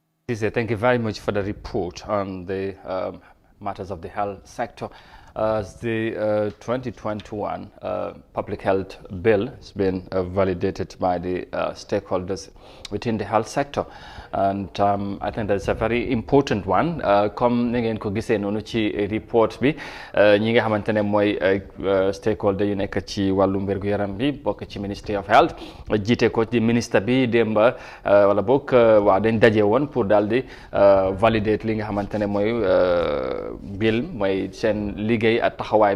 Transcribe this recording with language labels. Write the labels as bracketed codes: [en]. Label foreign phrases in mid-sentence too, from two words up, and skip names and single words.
[en] Thank you very much for the report on the matters of the health sector. As the 2021 public health bill has been validated by the stakeholders within the health sector, and I think that's a very important one. [wo] Comme ni ngeen ko gisee noonu ci report bi ñi nga xamante ne mooy stakeholder yu nekk ci wàllum wérgu yaram bi bokk ci Ministry of Health jiite ko ci ministre bi démba wala bokk waa dañ daje woon pour daal di validate li nga xamante ne mooy bill mooy seen liggéey ak taxawaay